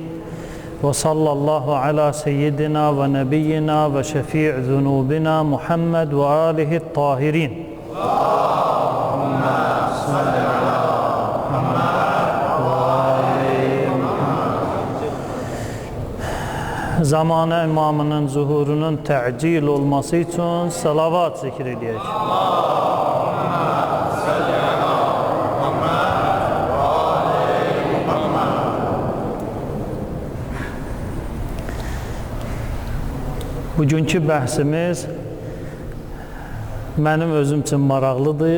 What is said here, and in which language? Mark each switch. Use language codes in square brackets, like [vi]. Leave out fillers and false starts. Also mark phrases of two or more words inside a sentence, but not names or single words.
[ar] وصلى الله على سيدنا ونبينا وشفيع ذنوبنا محمد وآله الطاهرين. اللهم صل على محمد وآل محمد. [az] Zamanı imamının zuhurunun təcil olması için salavat zikr edək. Bugünkü bəhsimiz mənim özüm üçün maraqlıdır.